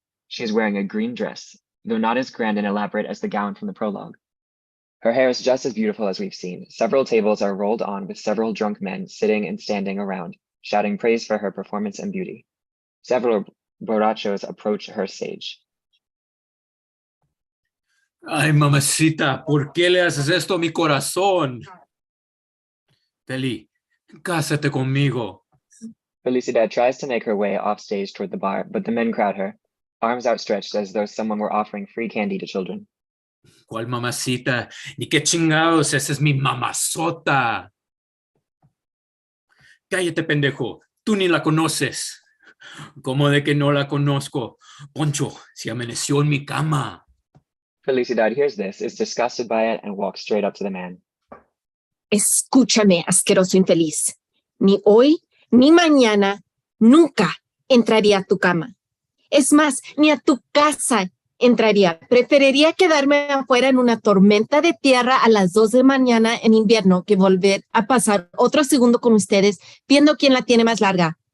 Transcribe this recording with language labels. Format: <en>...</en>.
<en>She is wearing a green dress, though not as grand and elaborate as the gown from the prologue. Her hair is just as beautiful as we've seen. Several tables are rolled on with several drunk men sitting and standing around, shouting praise for her performance and beauty. Several borrachos approach her stage.</en> <es>Ay, mamacita, ¿por qué le haces esto a mi corazón? Feli, cásate conmigo. Felicidad tries to make her way off stage toward the bar, but the men crowd her, arms outstretched as though someone were offering free candy to children. ¿Cuál mamacita? Ni qué chingados, esa es mi mamazota. Cállate, pendejo, tú ni la conoces. ¿Cómo de que no la conozco? Poncho, si amaneció en mi cama.</es> <en>Felicidad hears this, is disgusted by it, and walks straight up to the man.</en> <es>Escúchame, asqueroso infeliz. Ni hoy, ni mañana, nunca entraría a tu cama. Es más, ni a tu casa entraría. Preferiría quedarme afuera en una tormenta de tierra a las 2 de mañana en invierno que volver a pasar otro segundo con ustedes viendo quién la tiene más larga.</es>